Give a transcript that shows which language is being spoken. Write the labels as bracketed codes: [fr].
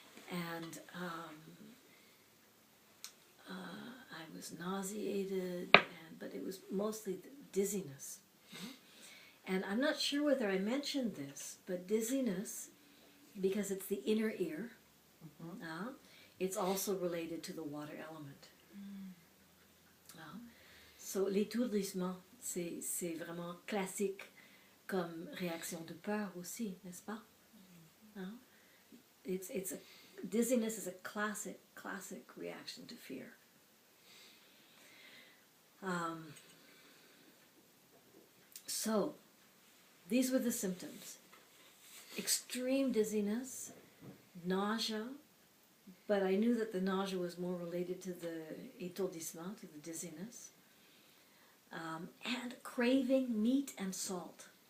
[en] And I was nauseated, but it was mostly dizziness. And I'm not sure whether I mentioned this, but dizziness, because it's the inner ear, it's also related to the water element. [fr] So l'étourdissement, c'est vraiment classique comme réaction de peur aussi, n'est-ce pas? [en] Dizziness is a classic reaction to fear. So, these were the symptoms. Extreme dizziness, nausea, but I knew that the nausea was more related to the étourdissement, to the dizziness, and craving meat and salt.